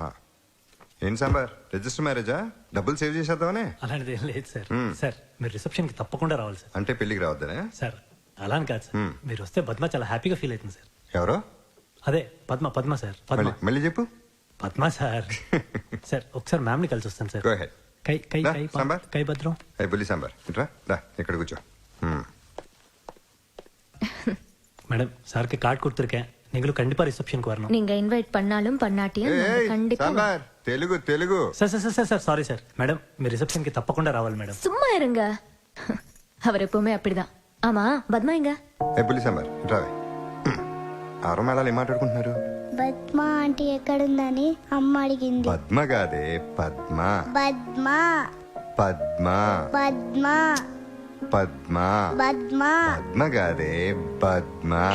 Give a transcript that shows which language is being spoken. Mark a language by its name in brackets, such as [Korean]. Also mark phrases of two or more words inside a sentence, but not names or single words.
[Telugu] ఏం సాంబార్, రిజిస్టర్ మ్యారేజా? డబ్బులు సేవ్ చేసేద్దామనే? అలాంటిది ఏం లేదు సార్. సార్ మీరు రిసెప్షన్కి తప్పకుండా రావాలి సార్. అంటే పెళ్లికి రావద్దనే? సార్ అలా అని కాదు సార్. మీరు వస్తే పద్మ చాలా హ్యాపీగా ఫీల్ అవుతుంది సార్. ఎవరో? అదే పద్మ. పద్మ సార్. పద్మ. మళ్ళీ చెప్పు. పద్మ సార్. సార్ ఒకసారి మ్యామ్ని కలిసి వస్తాను సార్. [English] Go ahead. కై కై దా, కై [Telugu] సాంబార్. కై భద్రం. బుల్లి సాంబార్ ఇట్రా రా, ఇక్కడ కూర్చో. [Tamil] மேடம் சாருக்கு கார்டு கொடுத்துருக்கேன். நீங்களும் கண்டிப்பா ரிசப்ஷனுக்கு வரணும். நீங்க இன்வைட் பண்ணாலும் பண்ணாட்டியும் நாங்க கண்டிப்பா [Telugu] సాంబార్ తెలుగు తెలుగు. సార్ సార్ సార్ సార్ సారీ సార్. మేడం మీరు రిసెప్షన్కి తప్పకుండా రావాలి మేడం. [Tamil] சும்மா இருங்க. அவர் எப்பவுமே அப்படிதான். ஆமா பத்மா எங்க? [Telugu] బుల్లి సాంబార్ ఇట్రా. ఆరో మేళాలు ఏం మాట్లాడుకుంటున్నారు? పద్మ ఆంటీ ఎక్కడుందని అమ్మ అడిగింది. పద్మ కాదే పద్మ. పద్మ పద్మ పద్మ పద్మ పద్మ పద్మ కాదే పద్మ.